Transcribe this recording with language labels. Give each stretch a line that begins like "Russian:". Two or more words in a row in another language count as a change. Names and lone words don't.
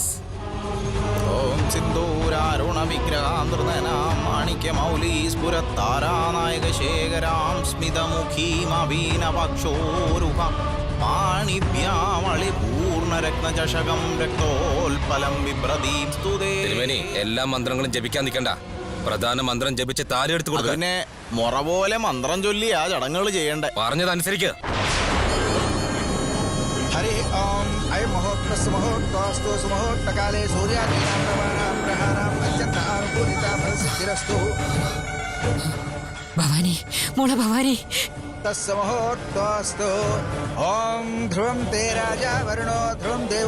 Sanskrit: ഓം സിന്ദൂരാരുണ വിഗ്രഹാന്തൃതനാം മാണിക്യമൗലീസ്ഫുരത്താരാനായക ശേഖരാം സ്മിതമുഖീമവീനപക്ഷോരുഹ പാണിഭ്യാമളി പൂർണ്ണരത്നചഷകം രക്തോൽപലം വിഭ്രതീം സ്തുതേ.
Malayalam: തിരുമേനി, എല്ലാ മന്ത്രങ്ങളും ജപിക്കാൻ നിൽക്കണ്ട. പ്രധാന മന്ത്രം ജപിച്ച് താലി എടുത്തു കൊടുക്കുക. പിന്നെ മുറ പോലെ മന്ത്രം ചൊല്ലിയാ ചടങ്ങുകൾ ചെയ്യണ്ടേ. പറഞ്ഞതനുസരിക്ക്.
Sanskrit: हरि ओम अयं महोत्तरस्य महोत्तरस्तु सुमहोत्तकाले सूर्यादीनां नवानां ग्रहाणां अत्यन्त अनुकूलिता फलसिद्धिरस्तु.
Malayalam: ഭവാനി, മോളെ ഭവാനി,
Sanskrit: तस्य महोत्तरस्तु. ओम ध्रुवं ते राजा वरुणो ध्रुवं देव.